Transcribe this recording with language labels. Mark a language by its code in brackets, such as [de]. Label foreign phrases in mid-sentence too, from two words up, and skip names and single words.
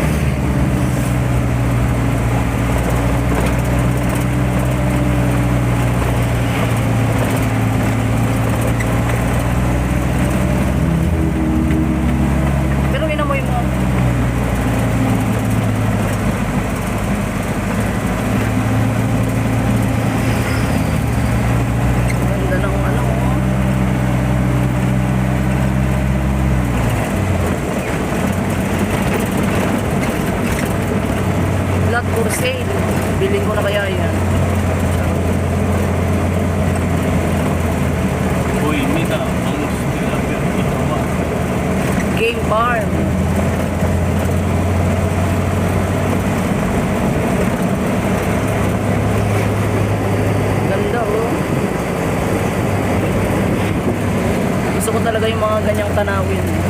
[tl] Pero inamoy mo. Ganda ng ano. [en] Lot for sale. [tl] Bilhin ko na kaya yan. Uy, [es] mira, vamos a ver qué tomar. [en] Game farm. [tl] Ganda oh. Gusto ko talaga yung mga ganyang tanawin.